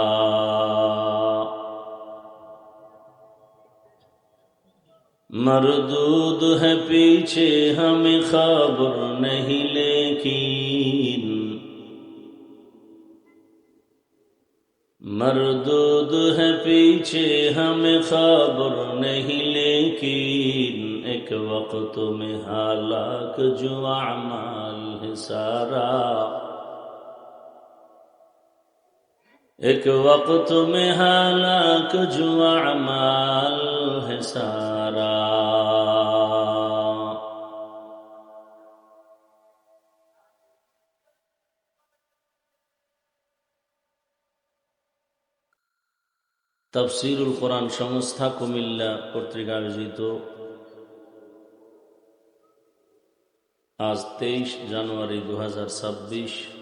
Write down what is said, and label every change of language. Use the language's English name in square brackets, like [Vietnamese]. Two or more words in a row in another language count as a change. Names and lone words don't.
[Urdu] مردود ہے پیچھے ہمیں خبر نہیں، لیکن مردود ہے پیچھے ہمیں خبر نہیں، لیکن ایک وقت میں ہلاک جو اعمال ہے سارا، ایک وقت میں ہلاک جو اعمال ہے سارا. [Bangla] তাফসীরুল কোরআন সংস্থা কুমিল্লা কর্তৃক আয়োজিত আজ 23 জানুয়ারি 2026